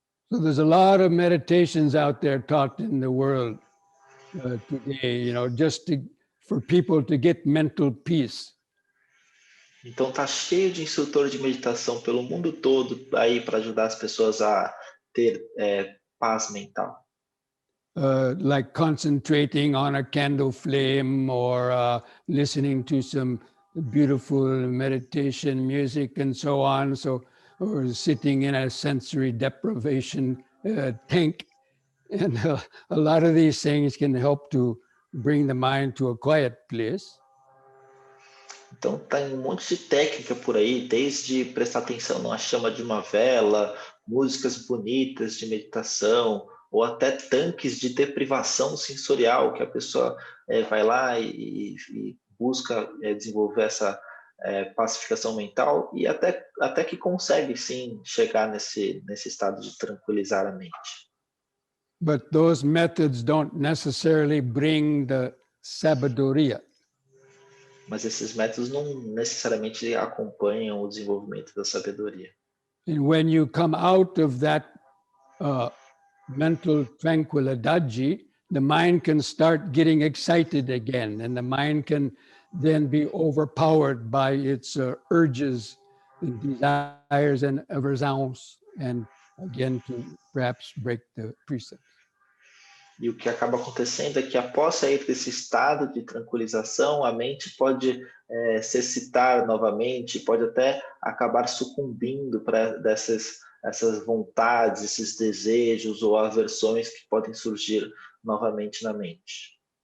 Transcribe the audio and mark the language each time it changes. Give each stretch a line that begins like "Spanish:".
English: So there's a lot of meditations out there taught in the world today, just for people to get mental peace.
Portuguese: Então tá cheio de instrutores de meditação pelo mundo todo aí para ajudar as pessoas a ter paz mental.
English: Like concentrating on a candle flame or listening to some beautiful meditation music and so on. Or sitting in a sensory deprivation tank. And a lot of these things can help to bring the mind to a quiet place.
Portuguese: Então tem um monte de técnica por aí, desde prestar atenção numa chama de uma vela, músicas bonitas de meditação, ou até tanques de deprivação sensorial, que a pessoa vai lá e busca desenvolver essa pacificação mental e até que consegue sim chegar nesse estado de tranquilizar a mente.
English: But those methods don't necessarily bring the sabedoria.
Portuguese: Mas esses métodos não necessariamente acompanham o desenvolvimento da sabedoria.
English: And when you come out of that mental tranquilidade, the mind can start getting excited again, and the mind can then be overpowered by its urges and desires and aversions, and again to perhaps break the precepts.
Portuguese: E o que acaba acontecendo é que após sair desse estado de tranquilização, a mente pode se excitar novamente, pode até acabar sucumbindo para essas vontades, esses desejos ou aversões que podem surgir novamente na mente.